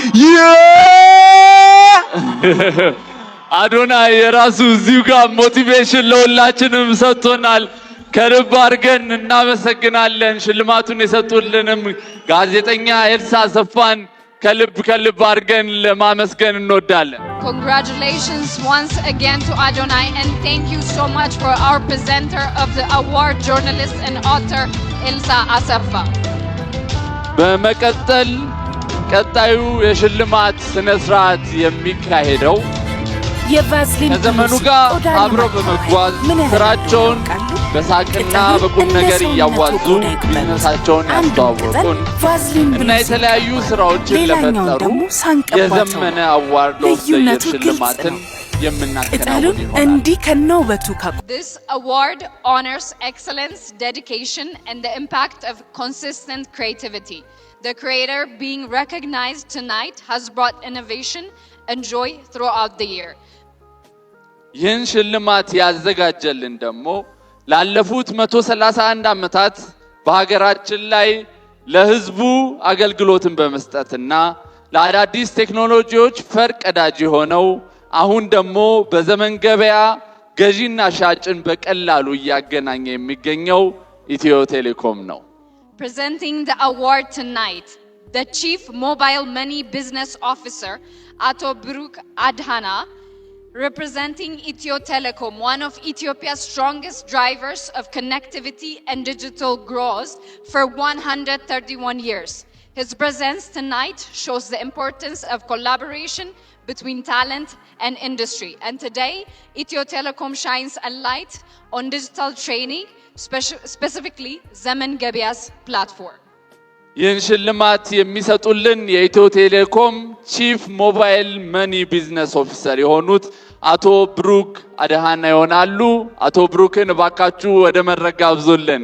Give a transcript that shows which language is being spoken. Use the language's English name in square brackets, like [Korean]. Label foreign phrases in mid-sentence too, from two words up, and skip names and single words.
[Amharic] አዶናይ የራሱ እዚሁ ጋር ሞቲቬሽን ለሁላችንም ሰጥቶናል። ከልብ አድርገን እናመሰግናለን። ሽልማቱን የሰጡልንም ጋዜጠኛ ኤልሳ አሰፋን ከልብ አድርገን ለማመስገን እንወዳለን። [English] Congratulations once again to Adonai, and thank you so much for our presenter of the award, journalist and author Elsa Asafa. [Amharic] በመቀጠል ቀጣዩ የሽልማት ስነ ስርዓት የሚካሄደው የቫዝሊን ከዘመኑ ጋር አብረው በመጓዝ ስራቸውን በሳቅና በቁም ነገር እያዋዙ ቢዝነሳቸውን ያስተዋወቁን እና የተለያዩ ስራዎችን ለፈጠሩ የዘመነ [English] award of the year [Amharic] ሽልማትን የምናከናውን ይሆናል። [English] This award honors excellence, dedication, and the impact of consistent creativity. The creator being recognized tonight has brought innovation and joy throughout the year. [Amharic] ይህን ሽልማት ያዘጋጀልን ደግሞ ላለፉት 131 ዓመታት በሀገራችን ላይ ለህዝቡ አገልግሎትን በመስጠትና ለአዳዲስ ቴክኖሎጂዎች ፈርቀዳጅ ሆነው አሁን ደግሞ በዘመን ገበያ ገዢና ሻጭን በቀላሉ እያገናኘ የሚገኘው ኢትዮ ቴሌኮም ነው። [English] Presenting the award tonight, the Chief Mobile Money Business Officer, Ato Bruk Adhana, representing Ethio Telecom, one of Ethiopia's strongest drivers of connectivity and digital growth for 131 years. His presence tonight shows the importance of collaboration between talent and industry. And today, Ethio Telecom shines a light on digital training, specifically Zemen Gebiya's platform. [Amharic] ይህን ሽልማት የሚሰጡልን የኢትዮ ቴሌኮም [English] chief mobile money business officer [Amharic] የሆኑት አቶ ብሩክ አድሃና ይሆናሉ። አቶ ብሩክን እባካችሁ ወደ መድረክ ጋብዙልን።